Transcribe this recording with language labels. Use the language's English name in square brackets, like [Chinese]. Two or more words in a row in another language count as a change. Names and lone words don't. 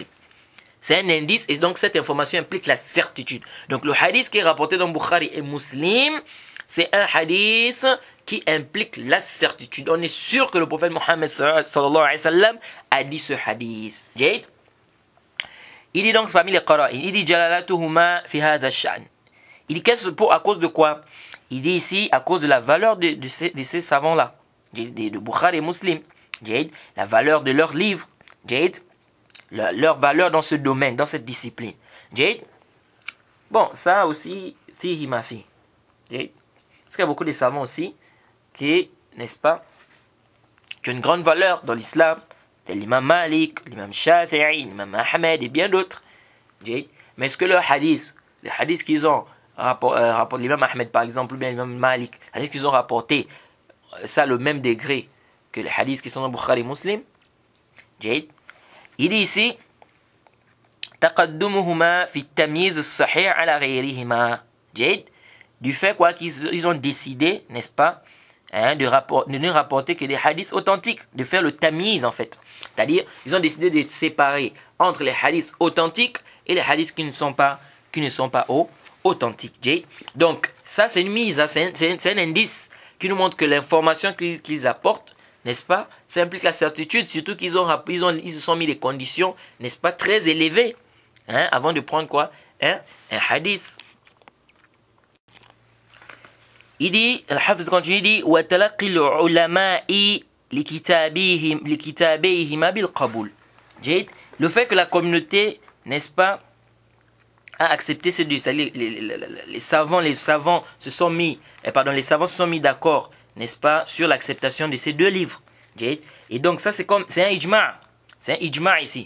[French] C'est un indice et donc cette information implique la certitude. Donc, le hadith qui est rapporté dans Bukhari et Muslim, c'est un hadith qui implique la certitude. On est sûr que le prophète Mohammed [Arabic] صلى الله عليه وسلم [French] a dit ce hadith. Il dit donc parmi les qara'in, il dit [Arabic] جلالتهما في هذا الشأن. [French] Il dit qu'est-ce pour à cause de quoi? Il dit ici à cause de la valeur de ces savants-là, de Bukhari et Muslim. La valeur de leurs livres, leur valeur dans ce domaine, dans cette discipline. Bon, ça aussi, [Arabic] فيه ما فيه. [French] Parce qu'il y a beaucoup de savants aussi qui, n'est-ce pas, qui ont une grande valeur dans l'islam, l'imam Malik, l'imam Shafi'i, l'imam Ahmed et bien d'autres. Mais est-ce que leurs hadiths, les hadiths qu'ils ont rapporté, l'imam Ahmed par exemple, ou bien l'imam Malik, les hadiths qu'ils ont rapportés, ça le même degré que les hadiths qui sont dans Bukhari Muslim? Il dit ici, [Arabic] تقدمهما في تمييز الصحيح على غيرهما. [French] Du fait quoi qu'ils ont décidé, n'est-ce pas, de ne rapporter que des hadiths authentiques, de faire le tamiz en fait. C'est-à-dire, ils ont décidé de séparer entre les hadiths authentiques et les hadiths qui ne sont pas authentiques. Donc, ça c'est une mise, c'est un indice qui nous montre que l'information qu'ils apportent, n'est-ce pas, ça implique la certitude, surtout qu'ils ils se sont mis des conditions, n'est-ce pas, très élevées, avant de prendre quoi, un hadith. Il dit, Al-Hafiz continue, il dit, [Arabic] وَتَلَقِّ الْعُلَمَاءِ لِكِتَابَيْهِمَا بِالْقَبُولِ. [French] Le fait que la communauté, n'est-ce pas, a accepté ces deux, c'est-à-dire les savants se sont mis d'accord, n'est-ce pas, sur l'acceptation de ces deux livres. Et donc ça c'est un ijma', ici.